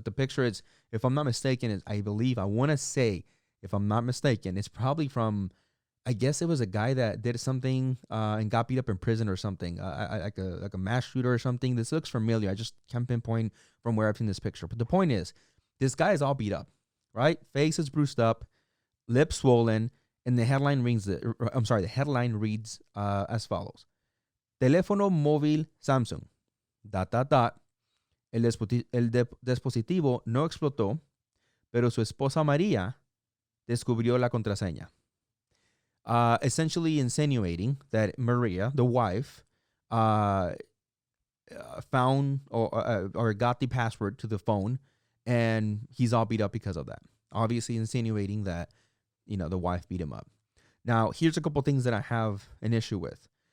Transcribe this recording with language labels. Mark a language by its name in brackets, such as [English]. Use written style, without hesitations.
[English] But the picture is, if I'm not mistaken, I want to say, if I'm not mistaken, it's probably from, I guess it was a guy that did something and got beat up in prison or something, like a mass shooter or something. This looks familiar. I just can't pinpoint from where I've seen this picture. But the point is, this guy is all beat up, right? Face is bruised up, lips swollen, and the headline reads as follows. [Spanish] Teléfono móvil Samsung. ... El dispositivo no explotó, pero su esposa María descubrió la contraseña. [English] Essentially insinuating that Maria, the wife, found or got the password to the phone, and he's all beat up because of that. Obviously insinuating that, the wife beat him up. Now, here's a couple things that I have an issue with.